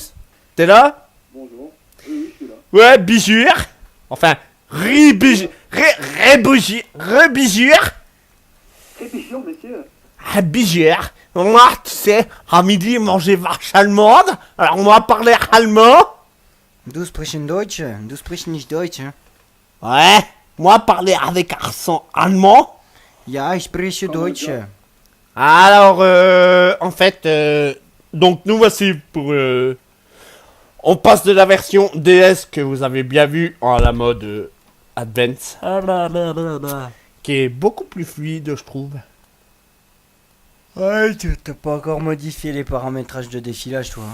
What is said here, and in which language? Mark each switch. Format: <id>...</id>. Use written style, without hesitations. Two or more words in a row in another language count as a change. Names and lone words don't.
<fr>T'es là? Bonjour. Oui, je suis là. Ouais, bijure. Enfin, rebijure. Répétition, monsieur. Ah, bijure. Moi, tu sais, à midi, manger vache allemande. Alors, on va parler allemand.</fr> <de>Du sprechen Deutsch, du sprechen nicht Deutsch.</de> <fr>Ouais, moi, parler avec accent allemand.</fr> <de>Ja, ich spreche Deutsch.</de> <fr>Alors, en fait, donc nous voici pour... on passe de la version DS que vous avez bien vu à la mode Advance. Qui est beaucoup plus fluide, je trouve. Ouais, t'as pas encore modifié les paramétrages de défilage, toi.</fr>